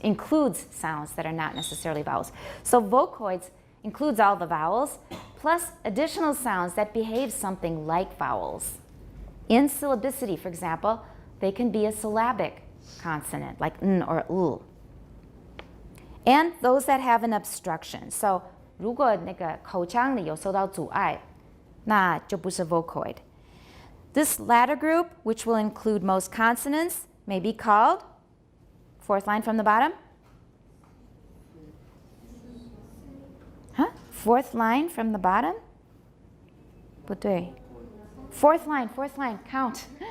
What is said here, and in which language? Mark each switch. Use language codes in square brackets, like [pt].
[en] Includes sounds that are not necessarily vowels. So vocoids includes all the vowels plus additional sounds that behave something like vowels. In syllabicity, for example, they can be a syllabic consonant like n or l. And those that have an obstruction. [zh] So 如果那个口腔里有受到阻碍，那就不是 vocoid. [en] This latter group, which will include most consonants, may be called, fourth line from the bottom. Huh? Fourth line from the bottom? [zh] 不对. [en] Fourth line, count.